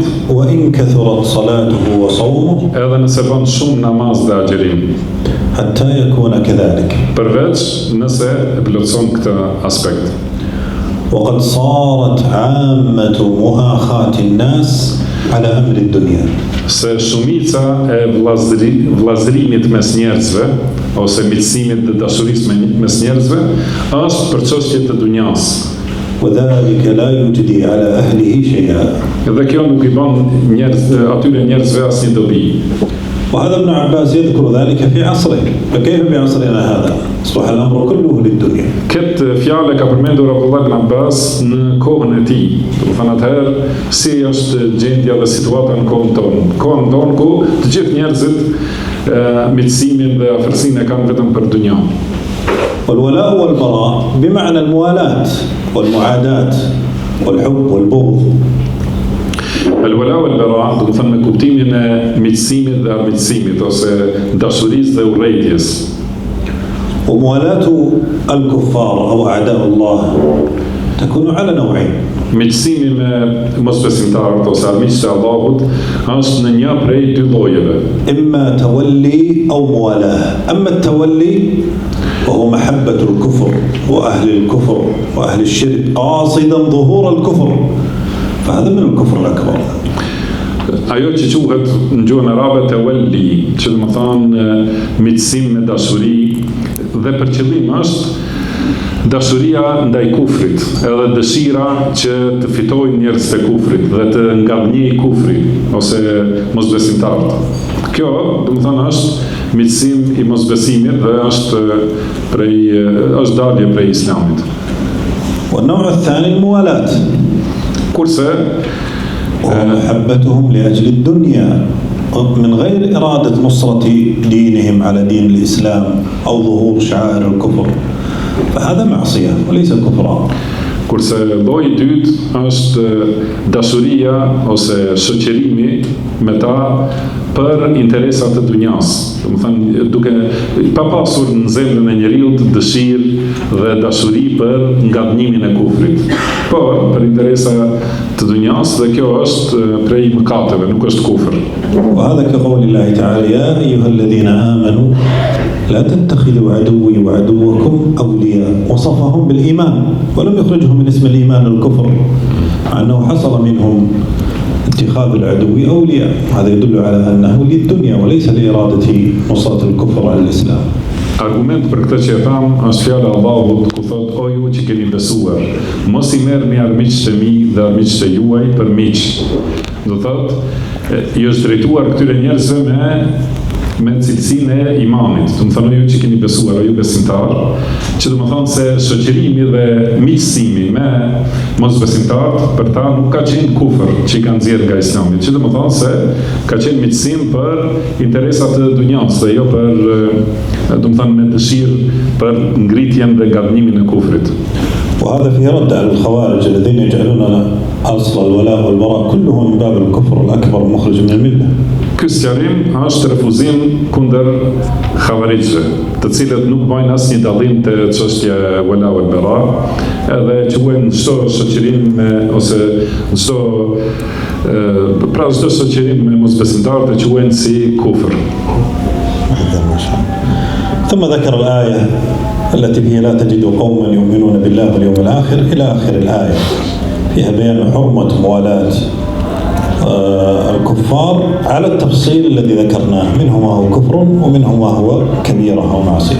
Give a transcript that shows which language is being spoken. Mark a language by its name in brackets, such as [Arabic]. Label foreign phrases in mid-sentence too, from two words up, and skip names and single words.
[Arabic] وإن كثرت صلاته وصومه [Albanian] edhe nëse bën shumë namaz dhe agjerim, [Arabic] حتى يكون كذلك. [Albanian] përveç nëse e plotson këtë aspekt. [Arabic] وقد صارت عامة مؤاخاة الناس على أمر الدنيا. [Albanian] Se shumica e vllazërimit mes njerëzve ose miqësimit dhe dashurisë mes njerëzve është për çështje të dunjas. [Arabic] وذلك لا يجدي على أهله شيئا. [Albanian] Dhe kjo nuk I bën atyre njerëzve asnjë dobi. [Arabic] وهذا ابن عباس يذكر ذلك في عصره، فكيف بعصرنا هذا؟ أصبح الأمر كله للدنيا. [Albanian] Këtë fjalë ka përmendur Abdullah ibn Abbas në kohën e tij. Do të thonë atëherë si është gjendja dhe situata në kohën tonë. Kohën tonë ku të gjithë njerëzit miqësimin dhe afërsinë e kanë vetëm për dunja. [Arabic] والولاء والبراء بمعنى الموالاة والمعاداة والحب والبغض. الولاء والبراء, [Albanian] do të thonë me kuptimin e miqësimit dhe armiqësimit ose dashurisë dhe urrëties. [Arabic] وموالاة الكفار أو أعداء الله تكون على نوعين. [Albanian] Miqësimi me mosbesimtarët ose armiqtë e Allahut është në një prej dy llojeve. [Arabic] إما تولي أو موالاة. أما التولي وهو محبة الكفر وأهل الكفر وأهل الشرك قاصدا ظهور الكفر فهذا من الكفر الأكبر. [Albanian] Ajo që quhet në gjuhën arabe tawalli, që do të thonë miqësim me dashuri dhe për qëllim është dashuria ndaj kufrit, edhe dëshira që të fitojnë njerëz të kufrit dhe të ngadhnjej kufri ose mosbesimtarët. Kjo, do të thonë, është miqësim I mosbesimit dhe është dalje prej Islamit. [Arabic] والنوع الثاني الموالاة. [Albanian] Kurse [Arabic] ومحبتهم لأجل الدنيا من غير إرادة نصرة دينهم على دين الإسلام أو ظهور شعائر الكفر فهذا معصية وليس كفرا. [Albanian] Kurse lloji I dytë është dashuria ose shoqërimi me ta për interesat të dunjas. Do të thënë duke pa pasur në zemrën e njeriu dëshirë dhe dashuri për ngadhnimin e kufrit, por për interesa të dunjas dhe kjo është prej mëkateve, nuk është kufër. [Arabic] وهذا كقول الله تعالى يا أيها الذين آمنوا لا تتخذوا عدوي وعدوكم أولياء وصفهم بالإيمان ولم يخرجهم من اسم الإيمان الكفر مع أنه حصل منهم اتخاذ العدو أولياء. هذا يدل على أنه للدنيا وليس لإرادة نصرة الكفر على الإسلام. [Albanian] Argument për këtë që e tham është fjala e Allahut ku thot o ju që keni besuar, mos I merrni armiqtë e mi dhe armiqtë e juaj për miq. Do thot I është drejtuar këtyre njerëzve me me cilësinë e imanit. Do të thonë ju që keni besuar, ju besimtar, që do të thonë se shoqërimi dhe miqësimi me mosbesimtarët për ta nuk ka qenë kufër që i kanë nxjerrë nga Islami, që do të thonë se ka qenë miqësim për interesat e dunjas dhe jo për, do të thonë, me dëshirë për ngritjen dhe gabnimin e kufrit. [Arabic] وهذا في رد على الخوارج الذين يجعلون أصل الولاء والبراء كله من باب الكفر الأكبر مخرج من الملة. [Albanian] Ky sqarim është refuzim kundër xhavarixhëve, të cilët nuk bëjnë asnjë dallim te çështja e [Arabic] الولاء والبراء, [Albanian] edhe quajnë çdo shoqërim ose çdo çdo shoqërim me mosbesimtar të quajnë si kufër. [Arabic] ثم ذكر الآية التي فيها لا تجد قوما يؤمنون بالله واليوم الآخر إلى آخر الآية، فيها بيان حرمة موالاة الكفار على التفصيل الذي ذكرناه، منه ما هو كفر ومنه ما هو كبيرة أو معصية.